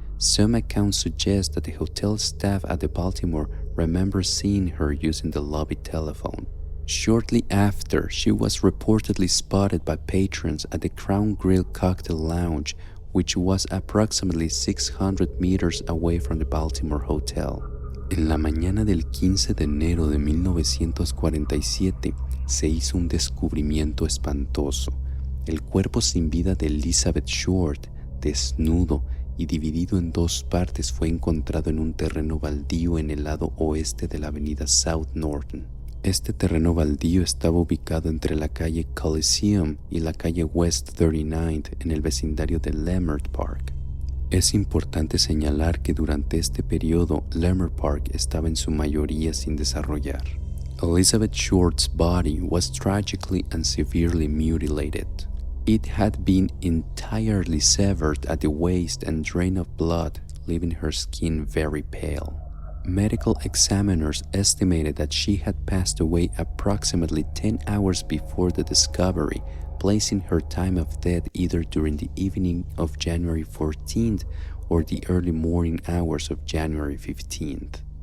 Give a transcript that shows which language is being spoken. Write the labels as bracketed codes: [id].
[en] Some accounts suggest that the hotel staff at the Baltimore remember seeing her using the lobby telephone. Shortly after, she was reportedly spotted by patrons at the Crown Grill Cocktail Lounge, which was approximately 600 meters away from the Baltimore Hotel. [es] En la mañana del 15 de enero de 1947 se hizo un descubrimiento espantoso. El cuerpo sin vida de Elizabeth Short, desnudo y dividido en dos partes, fue encontrado en un terreno baldío en el lado oeste de la avenida South Norton. Este terreno baldío estaba ubicado entre la calle Coliseum y la calle West 39 en el vecindario de Leimert Park. Es importante señalar que durante este periodo Leimert Park estaba en su mayoría sin desarrollar. [en] Elizabeth Short's body was tragically and severely mutilated. It had been entirely severed at the waist and drained of blood, leaving her skin very pale. Medical examiners estimated that she had passed away approximately 10 hours before the discovery, placing her time of death either during the evening of January 14th or the early morning hours of January 15th.